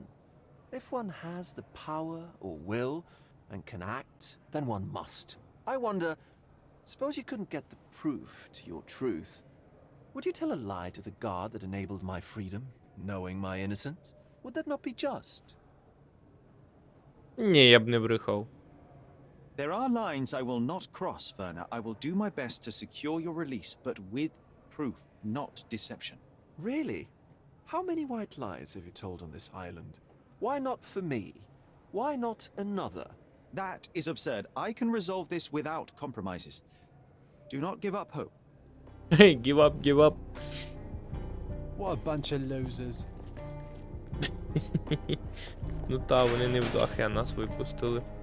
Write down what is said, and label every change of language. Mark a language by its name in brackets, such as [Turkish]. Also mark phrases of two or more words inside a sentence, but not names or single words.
[English] If one has the power or will and can act, then one must. I wonder, suppose you couldn't get the proof to your truth. Would you tell a lie to the guard that enabled my freedom, knowing my innocence? Would that not be just? [Ukrainian] Ні, я б не брехав. [English] There are lines I will not cross, Werner. I will do my best to secure your release, but with proof, not deception. Really? How many white lies have you told on this island? Why not for me? Why not another? That is absurd. I can resolve this without compromises. Do not give up hope. Hey, give up, give up. What a bunch of losers. [Ukrainian] Ну та, вони не вдахи, а нас випустили.